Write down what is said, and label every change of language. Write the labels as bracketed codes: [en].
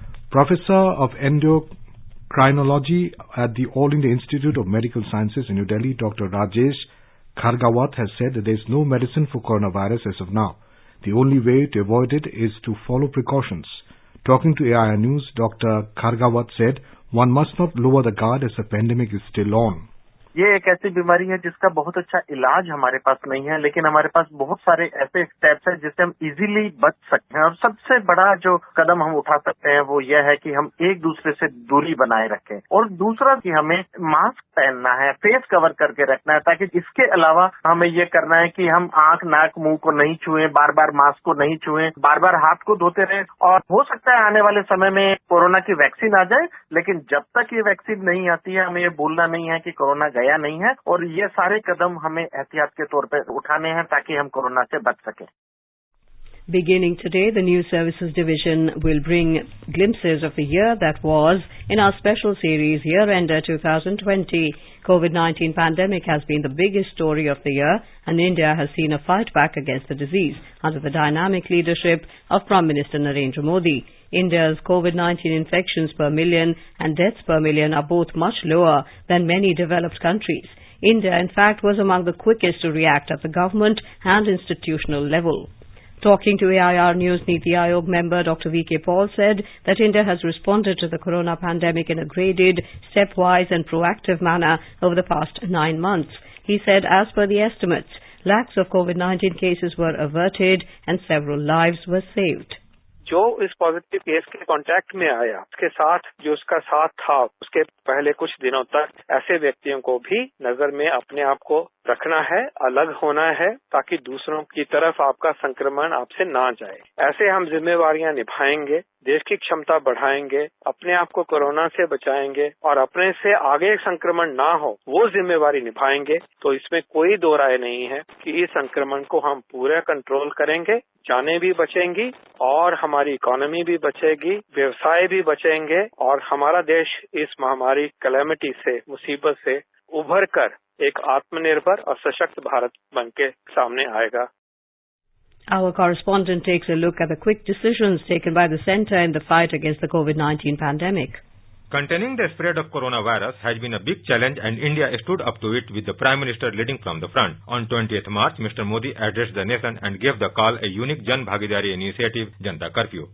[en] Professor of Endocrinology at the All India Institute of Medical Sciences in New Delhi, Dr. Rajesh Khargawat has said that there is no medicine for coronavirus as of now. The only way to avoid it is to follow precautions. Talking to AIR News, Dr. Khargawat said, one must not lower the guard as the pandemic is still on. [hi] ये एक ऐसी बीमारी है जिसका बहुत अच्छा इलाज हमारे पास नहीं है, लेकिन हमारे पास बहुत सारे ऐसे स्टेप्स हैं जिससे हम इजीली बच सकते हैं। और सबसे बड़ा जो कदम हम उठा सकते हैं वो यह है कि हम एक दूसरे से दूरी बनाए रखें, और दूसरा कि हमें मास्क पहनना है, फेस कवर करके रखना है, ताकि इसके अलावा हमें ये करना है कि हम आंख, नाक, मुंह को नहीं छुएं, बार बार मास्क को नहीं छुएं, बार बार हाथ को धोते रहें। और हो सकता है आने वाले समय में कोरोना की वैक्सीन आ जाए, लेकिन जब तक ये वैक्सीन नहीं आती है हमें ये भूलना नहीं है कि कोरोना गया नहीं है, और ये सारे कदम हमें एहतियात के तौर पर उठाने हैं ताकि हम कोरोना से बच सकें। [en] Beginning today, the News Services Division will bring glimpses of the year that was in our special series Year-Ender 2020. COVID-19 pandemic has been the biggest story of the year, and India has seen a fight back against the disease under the dynamic leadership of Prime Minister Narendra Modi. India's COVID-19 infections per million and deaths per million are both much lower than many developed countries. India, in fact, was among the quickest to react at the government and institutional level. Talking to AIR News, Niti Aayog member Dr. V.K. Paul said that India has responded to the corona pandemic in a graded, stepwise and proactive manner over the past 9 months. He said as per the estimates, lakhs of COVID-19 cases were averted and several lives were saved. [hi] जो इस positive case के contact में आया, उसके साथ जो उसका साथ था, उसके पहले कुछ दिनों तक ऐसे व्यक्तियों को भी नजर में अपने आप को रखना है, अलग होना है, ताकि दूसरों की तरफ आपका संक्रमण आपसे ना जाए। ऐसे हम जिम्मेवारियां निभाएंगे, देश की क्षमता बढ़ाएंगे, अपने आप को कोरोना से बचाएंगे और अपने से आगे संक्रमण ना हो वो जिम्मेवारी निभाएंगे, तो इसमें कोई दो राय नहीं है कि इस संक्रमण को हम पूरा कंट्रोल करेंगे, जानें भी बचेंगी और हमारी इकोनॉमी भी बचेगी, व्यवसाय भी बचेंगे और हमारा देश इस महामारी कैलेमिटी से, मुसीबत से उभर कर एक आत्मनिर्भर और सशक्त भारत बनके सामने आएगा। [en] Our correspondent takes a look at the quick decisions taken by the centre in the fight against the COVID-19 pandemic. Containing the spread of coronavirus has been a big challenge, and India stood up to it with the Prime Minister leading from the front. On 20th March, Mr. Modi addressed the nation and gave the call a unique Jan Bhagidari initiative, Janta Curfew.